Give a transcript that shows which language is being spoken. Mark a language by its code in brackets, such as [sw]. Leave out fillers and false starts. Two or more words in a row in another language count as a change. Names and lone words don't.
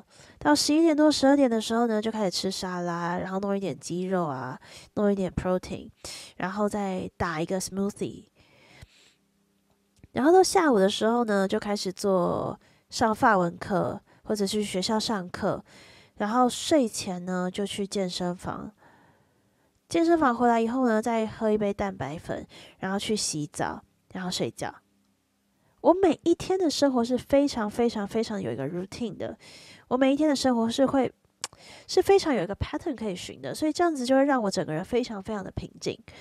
[zh] 到11點多、12點的時候呢，就開始吃沙拉，然後弄一點雞肉啊，弄一點 protein， 然後再打一個 smoothie。然後到下午的時候呢，就開始上法文課，或者去學校上課。然後睡前呢，就去健身房。健身房回來以後呢，再喝一杯蛋白粉，然後去洗澡，然後睡覺。我每一天的生活是非常非常非常有一個 routine 的。我每一天的生活是會是非常有一個 pattern 可以循的，所以這樣子就會讓我整個人非常非常的平靜。